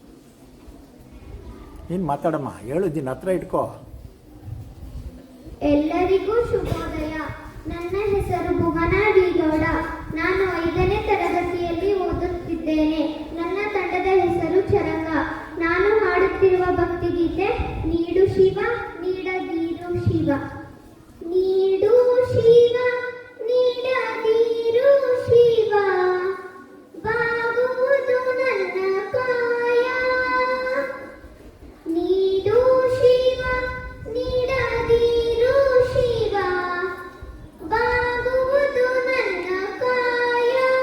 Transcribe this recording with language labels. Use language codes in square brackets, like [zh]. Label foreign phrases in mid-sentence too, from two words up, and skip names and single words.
[kn] ನೀನು ಮಾತಾಡಮ್ಮ, ಹೇಳು, ದಿನ ಹತ್ರ ಇಟ್ಕೋ. ಎಲ್ಲರಿಗೂ ಶುಭೋದಯ. ನನ್ನ ಹೆಸರು ಭುವನ ಡಿ ಗೌಡ. ನಾನು 5ನೇ ತರಗತಿಯಲ್ಲಿ ಓದುತ್ತಿದ್ದೇನೆ. ನನ್ನ ತಂಡದ ಹೆಸರು ಚರಂಗ. ನಾನು ಹಾಡುತ್ತಿರುವ ಭಕ್ತಿಗೀತೆ ನೀಡು ಶಿವ ನೀಡದಿರು ಶಿವ. ನೀಡು ಶಿವ ನೀಡದಿರು ಶಿವ, ಬಾಗುವುದು ನನ್ನ ಕಾಯ. ನೀಡು ಶಿವ ನೀಡದಿರು ಶಿವ, ಬಾಗುವುದು ನನ್ನ ಕಾಯ.